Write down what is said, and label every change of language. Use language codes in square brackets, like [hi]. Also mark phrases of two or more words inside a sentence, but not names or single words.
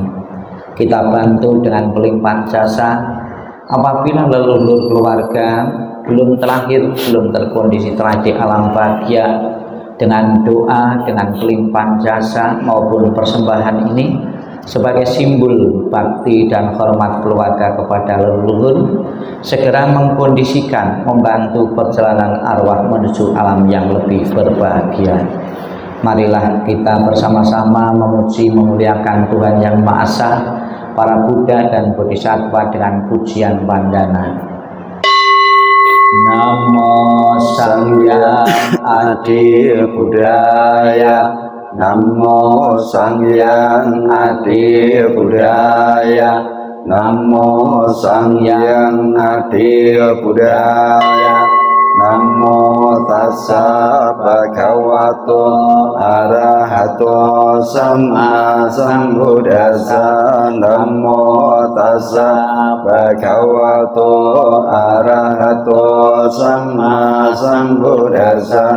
[id] Kita bantu dengan pelimpahan jasa apabila leluhur keluarga belum terlahir, belum terkondisi telah di alam bahagia, dengan doa, dengan pelimpahan jasa maupun persembahan ini sebagai simbol bakti dan hormat keluarga kepada leluhur, segera mengkondisikan, membantu perjalanan arwah menuju alam yang lebih berbahagia. Marilah kita bersama-sama memuji memuliakan Tuhan Yang Maha Esa, para Buddha dan Bodhisattva dengan pujian bandana. [kaw] Namo Sang Hyang Adi Budaya, Namo Sang Hyang Adi Budaya, Namo Sang Hyang Adi Budaya. [pi] Namo tassa bhagavato arahato sama sambuddhassa. Namo tassa bhagavato arahato sama sambuddhassa.